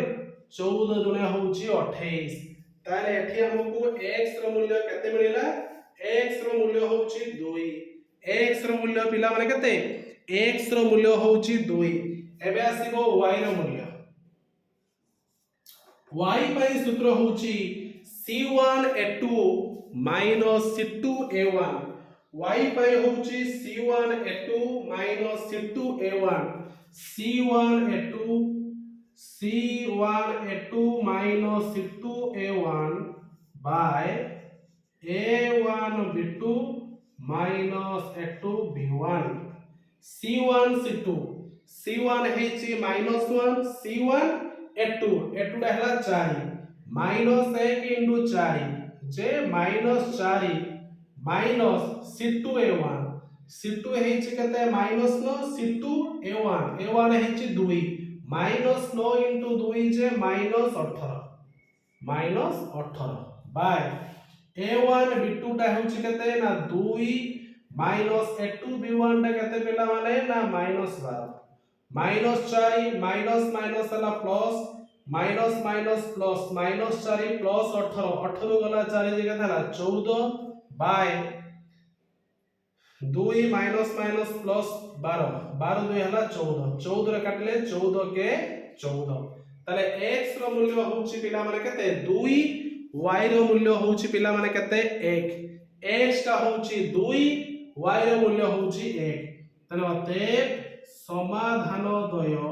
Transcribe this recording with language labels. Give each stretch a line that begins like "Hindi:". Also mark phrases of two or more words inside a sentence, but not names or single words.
Odia: 14 ଦୁନେ ହୋଚି 28 ତାଲେ ଏଠି ହମକୁ x ରୋ ମୂଲ୍ୟ କେତେ ମିଲିଲା x ରୋ ମୂଲ୍ୟ ହୋଚି 2 x ରୋ ମୂଲ୍ୟ ପିଲା ମାନେ କେତେ x ରୋ ମୂଲ୍ୟ ହୋଚି 2 ଏବେ ଆସିବୋ y ରୋ ମୂଲ୍ୟ y पई सूत्र होची c1a2 c2a1 y पई होची c1a2 c2a1 c1a2 c2a1 by a1b2 a2b1 c1 c2 c1 हेची -1 c1 a2 a2 टा हला 4 -1 into 4 जे -4 माइनस c2a1 c2 हेची केते -9 c2a1 a1 हेची 2 -9 into 2 जे -18 ବାୟ a1 b2 ଟା ହେଚି କେତେ ନା 2 a2 b1 ଟା କେତେ ପିଲା ମାନେ ନା -12 -4
English: minus minus
Odia: ହଲା
English: plus minus minus plus -4 plus
Odia: 18 18 ଗଲା 4 ଜଗହ ହଲା 14 ବାୟ 2
English: minus minus plus
Odia: 12 12 2 ହଲା 14 14 ରେ କାଟଲେ 14 କେ 14 ତାଲେ x ରୋ ମୂଲ୍ୟ ହୋଚି ପିଲା ମାନେ କେତେ 2 y ରୋ ମୂଲ୍ୟ ହୋଚି ପିଲା ମାନେ କେତେ 1 x ଟା ହୋଚି 2 y ରୋ ମୂଲ୍ୟ ହୋଚି 1 ତାଲେ ଅତେ ସମାଧାନ ଦ୍ୱୟ